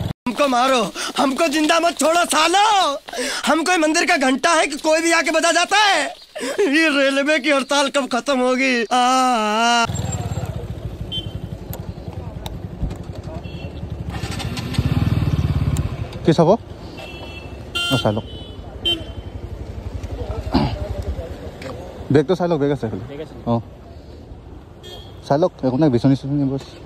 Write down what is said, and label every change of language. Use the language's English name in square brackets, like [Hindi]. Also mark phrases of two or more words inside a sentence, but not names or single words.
[Hindi] हमको मारो, हमको जिंदा मत छोड़ो सालो। हम कोई मंदिर का घंटा है कि कोई भी आके बजा जाता है। ये रेलवे की हड़ताल कब खत्म होगी? [Assamese] কি চাব চাই লওক বেগটো চাই লওক বেগ আছে অঁ চাই লওক একো নাই বিচনী চিচনী বছ